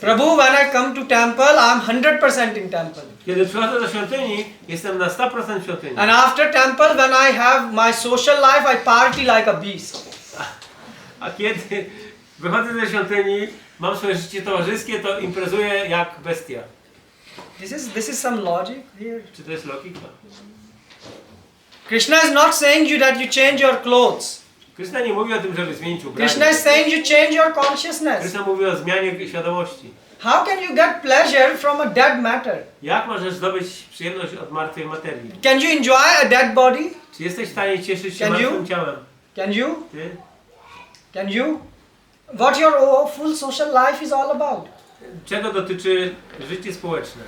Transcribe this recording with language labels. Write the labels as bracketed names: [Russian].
[English] Prabhu, when I come to temple, I'm 100% in temple. [Polish] Kiedy przychodzę do świątyni, jestem na 100% w świątyni. [English] And after temple, when I have my social life, I party like a beast. [Polish] A kiedy wychodzę ze świątyni, mam swoje życie towarzyskie, to imprezuję jak bestia. [English] This is some logic here. [Polish] Czy to jest logika? [English] Krishna is not saying you that you change your clothes. [Polish] Krishna nie mówi o tym, żeby zmienić ubranie. [English] Krishna is saying you change your consciousness. [Polish] Krishna mówi o zmianie świadomości. [English] How can you get pleasure from a dead matter? [Polish] Jak możesz zdobyć przyjemność od martwej materii? [English] Can you enjoy a dead body? [Polish] Czy jesteś w stanie cieszyć się [English] Can you? [Polish] martwym ciałem? [English] Can you? [Polish] Ty? [English] Can you? What your full social life is all about? [Polish] Czego dotyczy życie społeczne?